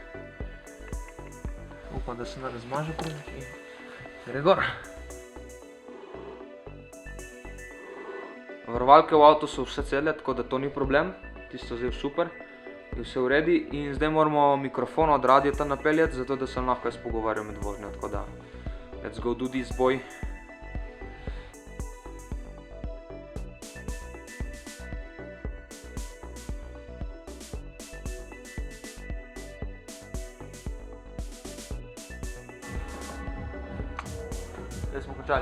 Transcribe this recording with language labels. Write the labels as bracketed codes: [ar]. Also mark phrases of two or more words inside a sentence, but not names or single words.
[sl] Upam, da se ne razmaže preveč in gre gor. Varovalke v avtu so vse cele, tako da to ni problem, tisto zdaj super, je vse v redu in zdaj moramo mikrofon od radiota napeljati, zato da sem lahko jaz pogovarjal med vožnjo, tako da [en] let's go do this, boy. [sl] Zdaj smo končali.